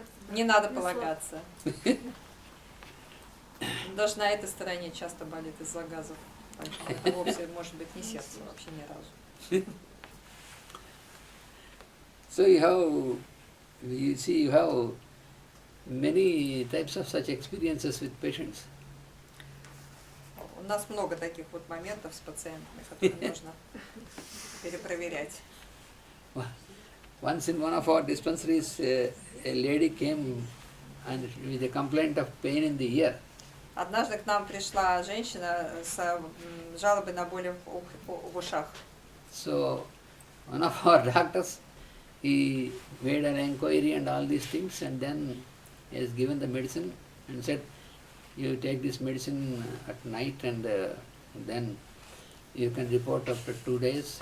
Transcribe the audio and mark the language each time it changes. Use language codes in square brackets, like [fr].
[ru] Не надо полагаться. Даже на этой стороне часто болит из-за газов. Вовсе, может быть, не сердце вообще ни разу. [en] So you have many types of such experiences with patients. [ru] У нас много таких вот моментов с пациентами, которые нужно перепроверять. [en] Once in one of our dispensaries, a lady came and with a complaint of pain in the ear. [ru] Однажды к нам пришла женщина с жалобой на боли в ушах. [en] So one of our doctors, he made an inquiry and all these things, and then he has given the medicine and said, you take this medicine at night and then you can report after 2 days.